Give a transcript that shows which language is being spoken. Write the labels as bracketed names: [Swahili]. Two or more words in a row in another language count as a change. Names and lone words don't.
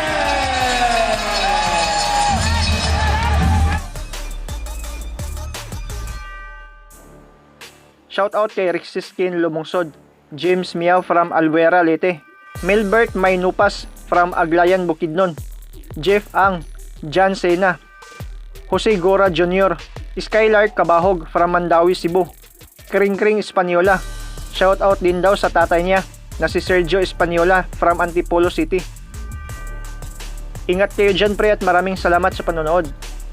[English] Shout out [Filipino] kay Rixiskin Lumungsod, James Miao from Albuera, Leyte, Milbert Maynupas from Aglayan, Bukidnon, Jeff Ang, John Sena, Jose Gora Jr., Skylar Kabahog from Mandawi, Cebu, Kring Kring Espanyola. [English] Shout out [Filipino] din daw sa tatay niya na si Sergio Espanyola from Antipolo City. Ingat kayo dyan pre at maraming salamat sa panonood.